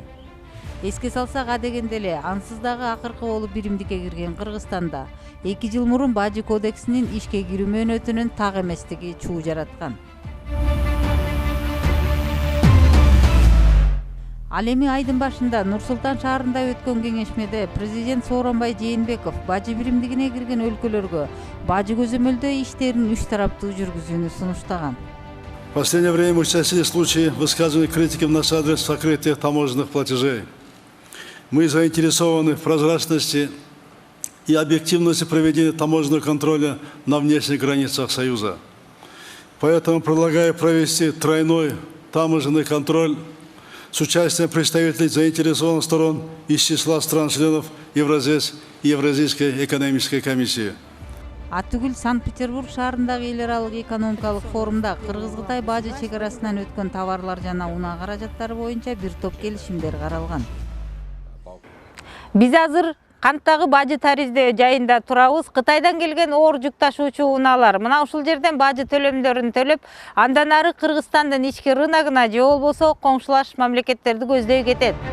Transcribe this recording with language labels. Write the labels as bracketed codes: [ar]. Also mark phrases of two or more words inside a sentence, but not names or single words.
[ky] Эске салсак, адегенде эле ансыз дагы акыркы болуп биримдикке кирген Кыргызстанда 2 жыл мурун бажы кодексинин ишке кирүү мөөнөтүнүн так эместиги чуу жараткан. Ал эми айдын башында Нур-Султан шаарында өткөн кеңешмеде президент Сооронбай Жээнбеков бажы биримдигине кирген өлкөлөргө бажы көзөмөлдөө иштерин 3 тараптуу жүргүзүүнү сунуштаган. [ru] В последнее время участились случаи высказывания критики в наш адрес сокрытия таможенных платежей. Мы заинтересованы в прозрачности и объективности проведения таможенного контроля на внешних границах Союза. Поэтому предлагаю провести тройной таможенный контроль с участием представителей заинтересованных сторон из числа стран-членов Евразийской экономической комиссии. [ky] Атүгүл Санкт-Петербург шаарындагы эл аралык экономикалык форумда Кыргыз-Кытай бажы чекарасынан өткөн товарлар жана унаа каражаттары боюнча бир топ келишимдер каралган. Биз азыр канттагы бажы тарифтөө жайында турабыз. Кытайдан келген оор жүк ташуучу унаалар мына ушул жерден бажы төлөмдөрүн төлөп, андан ары Кыргызстандын ички рыногуна же болбосо коңшулаш мамлекеттерди көздөй кетет.